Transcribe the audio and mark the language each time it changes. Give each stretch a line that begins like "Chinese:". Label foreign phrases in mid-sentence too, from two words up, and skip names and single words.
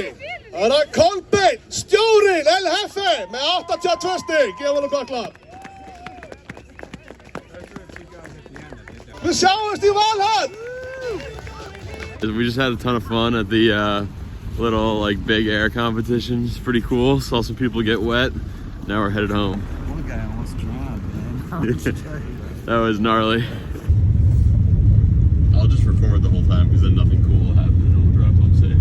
Icelandic: er það Kolbeinn, stjórinn, El Hefe með 82 stig. Gefa hann gott klapp. Við sjáumst í Valhall.
English: We just had a ton of fun at the little like big air competition. It's pretty cool. Saw some people get wet. Now we're headed home. One guy almost drowned, man. That was gnarly. I'll just record the whole time because then nothing cool will happen and we'll drive home safe.